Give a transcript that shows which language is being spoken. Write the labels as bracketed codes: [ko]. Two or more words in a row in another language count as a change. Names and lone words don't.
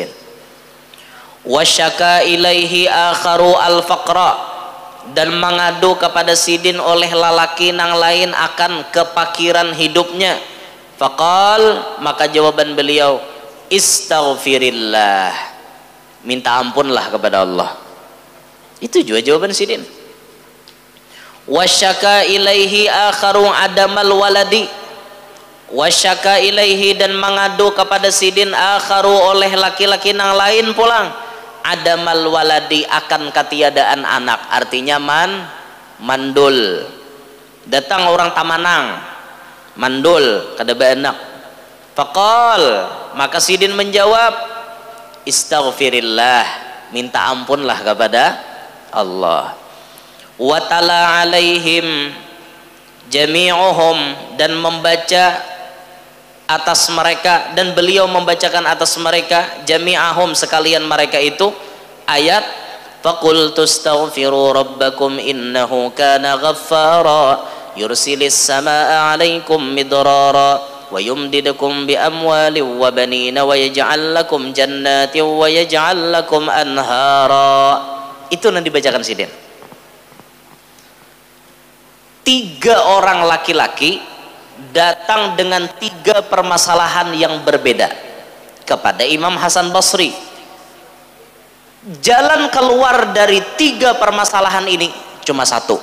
[ar] وشكا إليه آخر الفقر, [bjn] dan mengadu kepada sidin oleh lalaki nang lain akan kepakiran hidupnya. Faqal, maka jawaban beliau, istaghfirillah, minta ampunlah kepada Allah. Itu juga jawaban sidin. [ar] وشكا إليه آخر عدم الولد وشكا إليه, [bjn] dan mengadu kepada sidin akharu oleh laki-laki nang lain pulang, [ar] عدم الولد, [bjn] akan ketiadaan anak. Artinya mandul. Datang orang tamanang, mandul, kada anak. Faqal, maka sidin menjawab, istaghfirillah, minta ampunlah kepada Allah. [ar] وتلا عليهم جميعهم, [bjn] dan membaca atas mereka, [ar] dan beliau membacakan atas mereka, jami'ahum, [bjn] sekalian mereka itu, [ar] ayat فقلت استغفروا ربكم إنه كان غفارا يرسل السماء عليكم مدرارا ويمددكم بأموال وبنين ويجعل لكم جنات ويجعل لكم أنهارا. [bjn] Itu yang dibacakan sidin. 3 orang laki-laki datang dengan 3 permasalahan yang berbeda kepada Imam Hasan Basri. Jalan keluar dari 3 permasalahan ini cuma satu.